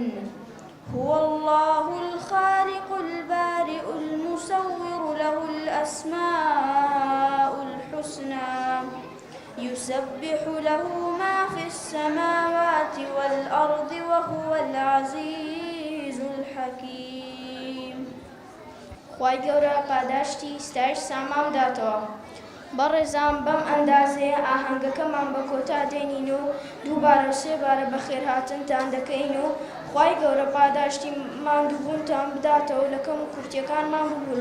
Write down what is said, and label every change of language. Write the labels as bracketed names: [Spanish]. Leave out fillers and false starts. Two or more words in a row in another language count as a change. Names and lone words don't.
[Arabic] هو الله الخالق البارئ المصور له الأسماء الحسنى. يسبح له ما في السماوات والأرض وهو العزيز الحكيم. [Central Kurdish] خوای گەورە پاداشتی ستایش سامان بداتەوە. بەڕێزان بەم ئەندازەیە ئاهەنگەکەمان بە کۆتا دێنین و دووبارە سێبارە بەخێر هاتنتان دەکەین و خوای گەورە پاداشتی ماندووبوونتان بداتەوە لە کەم و کورتیەکانمان ببوون.